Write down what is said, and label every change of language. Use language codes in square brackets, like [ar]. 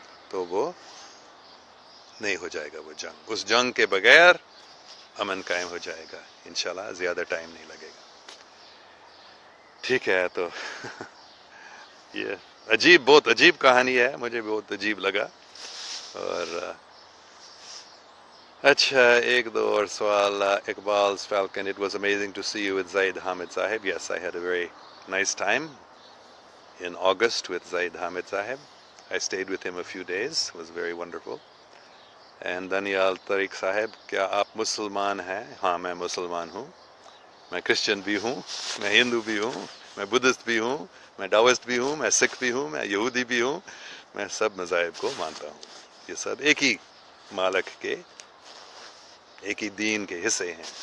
[ur] تو وہ نہیں ہو جائے گا وہ جنگ، اس جنگ کے بغیر امن قائم ہو جائے گا انشاءاللہ، زیادہ ٹائم نہیں لگے گا. ٹھیک ہے. تو یہ بہت عجیب کہانی ہے، مجھے بہت عجیب لگا. اور اچھا، ایک دو اور سوال. [en] Iqbal's Falcon, it was amazing to see you with Zaid Hamid Sahib. Yes, I had a very nice time in August with Zaid Hamid Sahib. I stayed with him a few days. It was very wonderful. [ur] And Danial Tariq Sahib, کیا آپ مسلمان ہیں؟ ہاں، میں مسلمان ہوں. میں Christian بھی ہوں، میں ہندو بھی ہوں، میں بدھسٹ بھی ہوں، میں ڈاوسٹ بھی ہوں، میں سکھ بھی ہوں، میں یہودی بھی ہوں. میں سب مذاہب کو مانتا ہوں. یہ سب ایک ہی مالک کے، ایک ہی دین کے حصے ہیں.